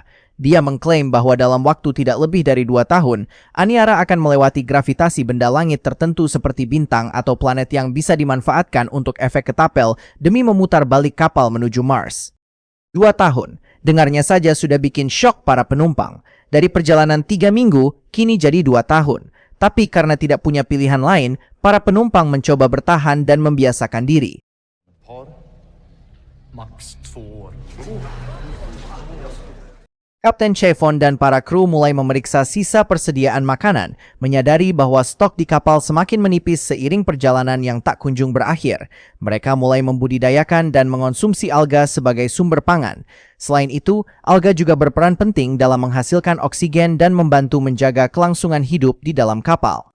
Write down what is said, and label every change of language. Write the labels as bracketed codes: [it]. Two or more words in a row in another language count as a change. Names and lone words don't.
[id] Dia mengklaim bahwa dalam waktu tidak lebih dari 2 tahun, Aniara akan melewati gravitasi benda langit tertentu seperti bintang atau planet yang bisa dimanfaatkan untuk efek ketapel demi memutar balik kapal menuju Mars. 2 tahun, dengarnya saja sudah bikin syok para penumpang. Dari perjalanan 3 minggu, kini jadi 2 tahun. Tapi karena tidak punya pilihan lain, para penumpang mencoba bertahan dan membiasakan diri. [sv] Par. Max 2 år. [id] Kapten Chevon dan para kru mulai memeriksa sisa persediaan makanan, menyadari bahwa stok di kapal semakin menipis seiring perjalanan yang tak kunjung berakhir. Mereka mulai membudidayakan dan mengonsumsi alga sebagai sumber pangan. Selain itu, alga juga berperan penting dalam menghasilkan oksigen dan membantu menjaga kelangsungan hidup di dalam kapal.